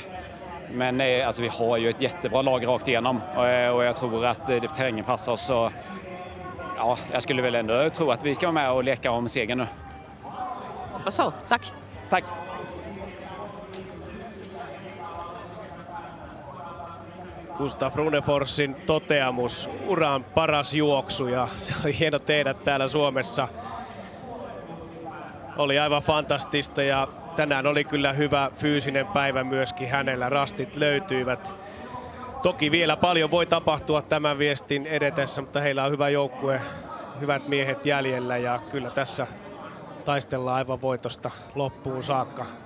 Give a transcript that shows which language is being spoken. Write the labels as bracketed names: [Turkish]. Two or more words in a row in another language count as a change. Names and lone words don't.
[Swedish] Men alltså, vi har ju ett jättebra lag rakt igenom och jag tror att terrängen passar oss. Så, jag skulle väl ändå tro att vi ska vara med och leka om segern nu. Hoppas så, tack. Tack. [Finnish] Gustaf Runeforsin toteamus, uran paras juoksu, ja se oli hieno tehdä täällä Suomessa. Oli aivan fantastista ja tänään oli kyllä hyvä fyysinen päivä myöskin hänellä. Rastit löytyivät. Toki vielä paljon voi tapahtua tämän viestin edetessä, mutta heillä on hyvä joukkue, hyvät miehet jäljellä ja kyllä tässä taistellaan aivan voitosta loppuun saakka.